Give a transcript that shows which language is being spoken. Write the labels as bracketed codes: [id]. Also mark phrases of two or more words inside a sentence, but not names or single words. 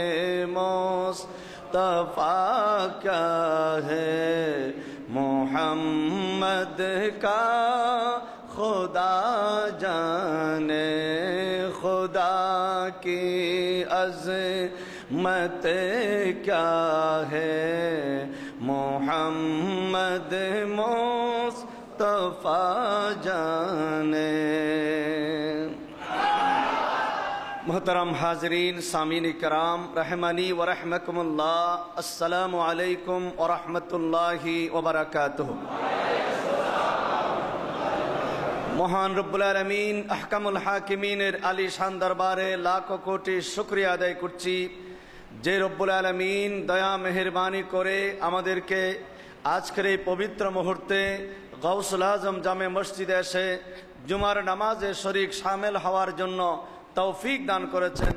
[ur] مصطفیٰ کیا ہے، محمد کا خدا جانے خدا کی عظمت کیا ہے، محمد مصطفیٰ جانے۔ محترم حاضرین سامعین کرام [ar] رحمانی و رحمکم اللہ، السلام علیکم ورحمۃ اللہ وبرکاتہ۔ [bn] মহান রব্বুল আলামিন আহকামুল হাকিমিনের আলিশান দরবারে লাখো কোটি শুকরিয়া আদায় করছি, যে রব্বুল আলামিন দয়া মেহেরবানি করে আমাদেরকে আজকের এই পবিত্র মুহূর্তে গাউসুল আজম জামে মসজিদে এসে জুমার নামাজে শরীক শামিল হওয়ার জন্য তৌফিক দান করেছেন।